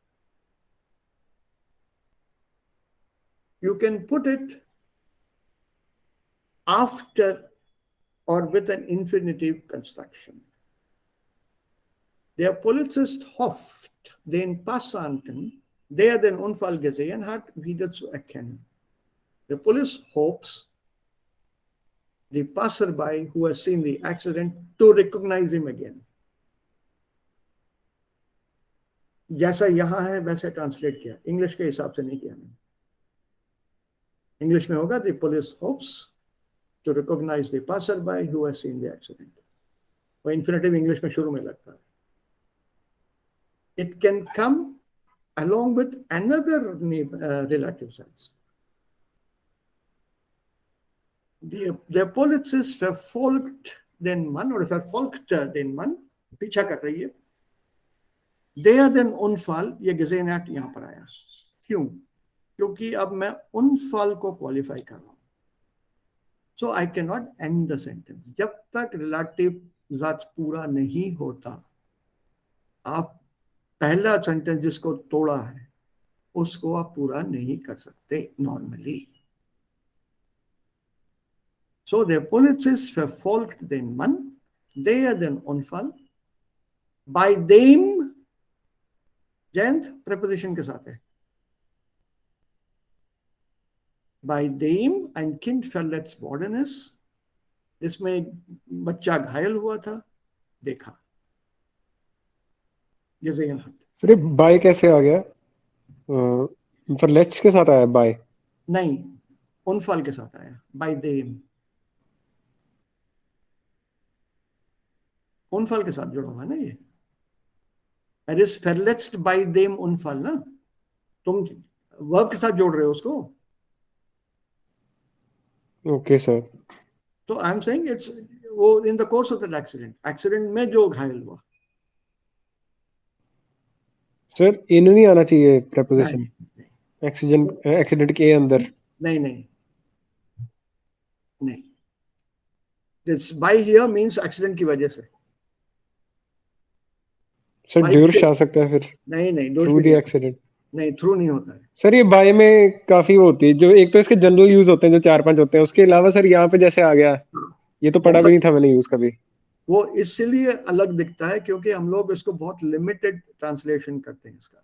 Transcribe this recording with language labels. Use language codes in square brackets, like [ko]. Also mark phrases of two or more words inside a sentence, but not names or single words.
[en] You can put it after or with an infinitive construction. [de] Der Polizist hofft, den Passanten, der den Unfall gesehen hat, wieder zu erkennen. [en] The police hopes the passerby who has seen the accident to recognize him again. [hi] जैसा यहाँ है वैसे ट्रांसलेट किया, इंग्लिश के हिसाब से नहीं किया मैंने. इंग्लिश में होगा [en] the police hopes to recognize the passerby who has seen the accident. [hi] वो infinitive इंग्लिश में शुरू में लगता है. [en] It can come along with another relative sense. [de] Der Polizist verfolgt den Mann oder verfolgt den Mann, [hi] पीछा कर रही है, [de] der den Unfall, ये gesehen hat, [hi] यहाँ पर आया. क्यों? क्योंकि अब मैं उनफल को क्वालिफाई कर रहा हूं. [en] So I cannot end the sentence. [hi] जब तक relative ज़ात पूरा नहीं होता, आप पहला सेंटेंस जिसको तोड़ा है उसको आप पूरा नहीं कर सकते normally. [de] So der Polizist verfolgt den Mann, der den Unfall bei dem, [hi] जयंत preposition के साथ है, [de] bei dem ein Kind verletzt worden ist, [hi] जिसमें एक बच्चा घायल हुआ था, देखा. [de] gesehen hat. [hi] सर बाय कैसे आ गया? पर लेट्स के साथ आया बाय? नहीं, उनफल के साथ आया, [en] by them. [hi] उनफल के साथ जुड़ा हुआ ना ये. [en] It is verletzt by them [hi] उनफल ना, तुम वर्ब के साथ जोड़ रहे हो उसको. ओके सर. [en] So I am saying it's वो in the course of that accident [hi] में जो घायल हुआ. सर इन नहीं आना चाहिए preposition नहीं एक्सीडेंट के अंदर? नहीं नहीं नहीं. [en] This by here means accident [hi] की वजह से. सर ड्यूर्स आ सकता है फिर? नहीं नहीं, [en] through the accident? [hi] नहीं, थ्रू नहीं होता है. सर ये बाय में काफी होती है, जो एक तो इसके [en] general use [hi] होते हैं जो 4-5 होते हैं, उसके अलावा सर यहाँ पे जैसे आ गया, ये तो पढ़ा भी नहीं था मैंने यूज कभी. वो इसलिए अलग दिखता है क्योंकि हम लोग इसको बहुत [en] limited translation [hi] करते हैं इसका.